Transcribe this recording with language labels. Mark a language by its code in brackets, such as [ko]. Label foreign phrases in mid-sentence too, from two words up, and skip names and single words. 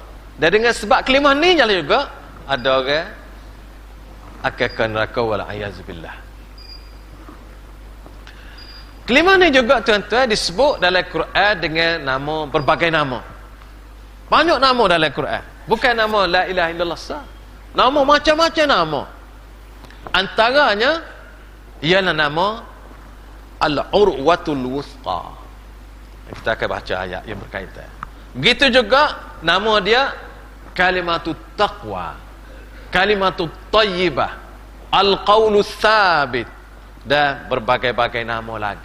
[ms] Dan dengan sebab kalimah ni juga ada orang akan ke neraka, [ar] والعياذ بالله. [ms] Kalimah ni juga tuan-tuan disebut dalam Quran dengan nama, berbagai nama. Banyak nama dalam Quran. Bukan nama [ar] لا إله إلا الله [ms] sah. Nama macam-macam nama. Antaranya ialah nama Al-Urwatul Wuthqa. Kita akan baca ayat yang berkaitan. Begitu juga nama dia Kalimatut Taqwa, Kalimatut Tayyibah, Al-Qawlu Thabit, dan berbagai-bagai nama lagi.